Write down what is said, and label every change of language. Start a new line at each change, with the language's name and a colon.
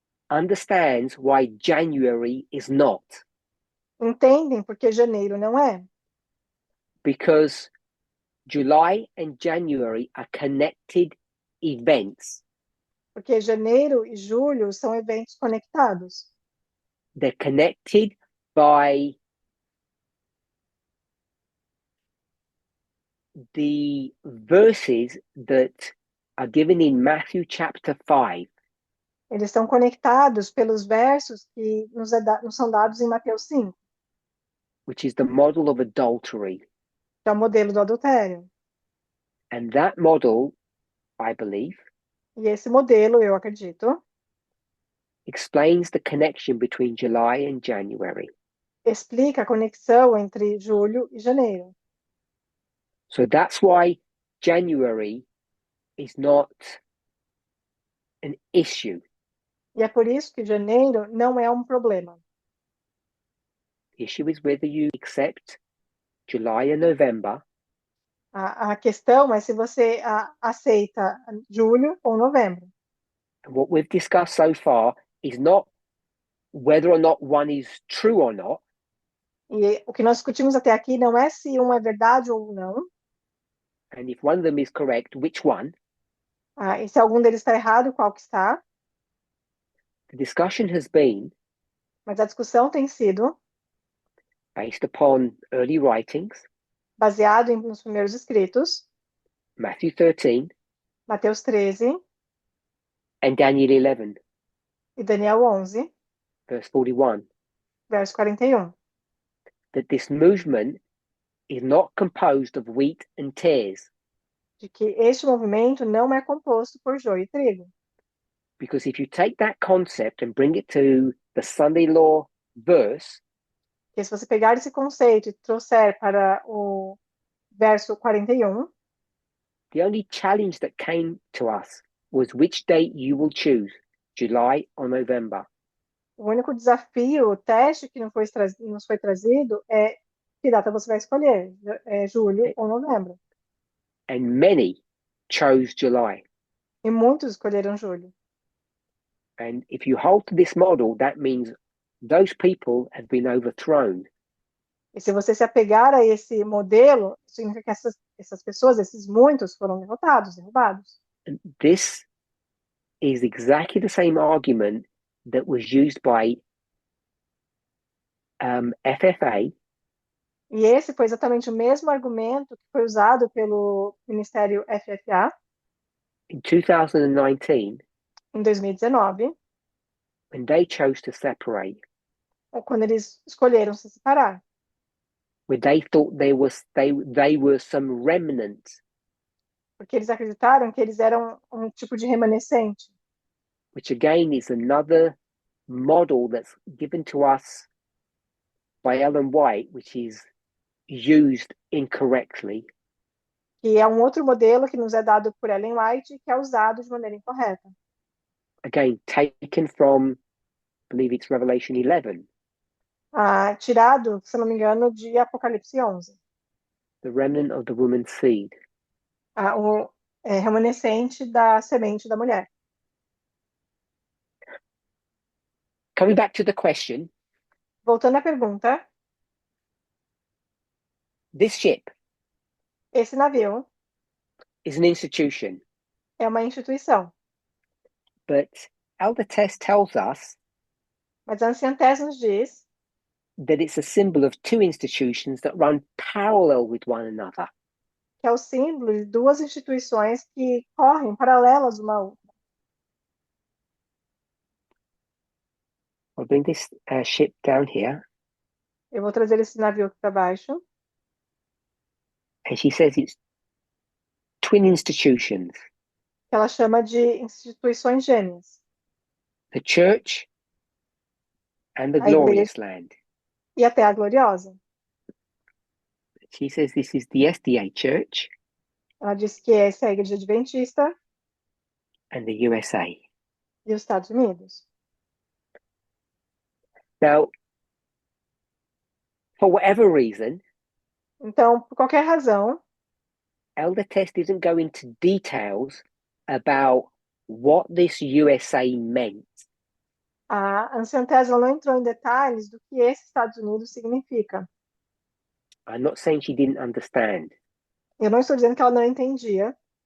English: understands why January is not.
Portuguese: entendem porque janeiro não é.
English: Because July and January are connected events.
Portuguese: Porque janeiro e julho são eventos conectados.
English: They're connected by the verses that are given in Matthew chapter 5.
Portuguese: Eles estão conectados pelos versos que nos são dados em Mateus 5,
English: Which is the model of adultery.
Portuguese: que é o modelo do adultério.
English: And that model, I believe,
Portuguese: E esse modelo, eu acredito,
English: explains the connection between July and January.
Portuguese: explica a conexão entre julho e janeiro.
English: So that's why January is not an issue.
Portuguese: E é por isso que janeiro não é um problema.
English: The issue is whether you accept July and November
Portuguese: A questão é se você aceita julho ou novembro.
English: and what we've discussed so far is not whether or not one is true or not.
Portuguese: E o que nós discutimos até aqui não é se um é verdade ou não,
English: And if one of them is correct, which one?
Portuguese: e se algum deles está errado, qual que está.
English: The discussion has been
Portuguese: Mas a discussão tem sido
English: based upon early writings,
Portuguese: baseado nos primeiros escritos,
English: Matthew 13
Portuguese: Mateus 13
English: and Daniel 11,
Portuguese: e Daniel 11,
English: verse 41,
Portuguese: verso 41.
English: that this movement is not composed of wheat and tares.
Portuguese: De que este movimento não é composto por joio e trigo.
English: Because if you take that concept and bring it to the Sunday law verse,
Portuguese: Porque se você pegar esse conceito e trouxer para o verso 41,
English: the only challenge that came to us was which date you will choose, July or November.
Portuguese: o único desafio, o teste que nos foi trazido é que data você vai escolher, julho ou novembro.
English: And many chose July.
Portuguese: E muitos escolheram julho.
English: And if you hold to this model, that means those people have been overthrown.
Portuguese: E se você se apegar a esse modelo, significa que essas pessoas, esses muitos, foram derrubados.
English: And this is exactly the same argument that was used by FFA.
Portuguese: E esse foi exatamente o mesmo argumento que foi usado pelo Ministério FFA
English: In 2019,
Portuguese: em 2019,
English: when they chose to separate,
Portuguese: quando eles escolheram se separar.
English: where they thought they were some remnant,
Portuguese: Porque eles acreditaram que eles eram um tipo de remanescente.
English: which again is another model that's given to us by Ellen White, which is used incorrectly.
Portuguese: Que é um outro modelo que nos é dado por Ellen White, que é usado de maneira incorreta.
English: Again, taken from, I believe it's Revelation 11.
Portuguese: Tirado, se não me engano, de Apocalipse 11.
English: The remnant of the woman's seed.
Portuguese: O remanescente da semente da mulher.
English: Coming back to the question,
Portuguese: Voltando à pergunta,
English: this ship
Portuguese: esse navio
English: is an institution,
Portuguese: é uma instituição.
English: but Elder Tess tells us
Portuguese: Mas a anciã Tess nos diz
English: that it's a symbol of two institutions that run parallel with one another.
Portuguese: que é o símbolo de duas instituições que correm paralelas uma à outra.
English: I'll bring this ship down here.
Portuguese: Eu vou trazer esse navio aqui para baixo.
English: And she says it's twin institutions,
Portuguese: Que ela chama de instituições gêmeas.
English: the church and the
Portuguese: A igreja
English: glorious land.
Portuguese: e a Terra Gloriosa.
English: She says this is the SDA Church
Portuguese: Ela diz que essa é a Igreja Adventista
English: and the USA.
Portuguese: e os Estados Unidos.
English: Now, for whatever reason,
Portuguese: Então, por qualquer razão,
English: Elder Test isn't going into details about what this USA meant.
Portuguese: a anciã Tesla não entrou em detalhes do que esse Estados Unidos significa.
English: I'm not saying she didn't understand.
Portuguese: Eu não estou dizendo que ela não entendia.